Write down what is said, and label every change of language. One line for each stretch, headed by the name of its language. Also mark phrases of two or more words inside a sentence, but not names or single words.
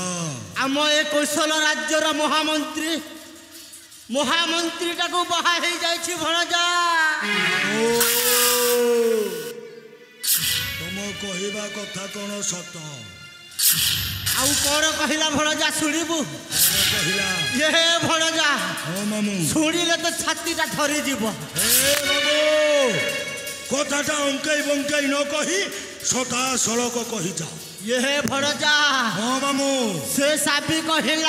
Odia: ଆମ ଏ କୌଶଳ ରାଜ୍ୟର ମହାମନ୍ତ୍ରୀ ମହାମନ୍ତ୍ରୀ ଟାକୋ ବାହା ହେଇ ଯାଇଛି ଭଣଜା ଓ ତୁମ କହିବା କଥା କୋନ ସତ ଆଉ କୋନ କହିଲା ଭଣଜା ଶୁଣିବୁ कहिला ଯେ ଭଣଜା ଓ ମାମୁ ଶୁଣିଲେ ତ ଛାତିଟା ଧରି ଜୀବ ଏ ବାବୁ କଥାଟା ଅଙ୍କେଇ ବଙ୍କେଇ ନ କହି ସଦା ସଡ଼କ କହି ଯା ଯେ ଭଣଜା ହଁ ମାମୁ ସେ ସାବି କହିଲା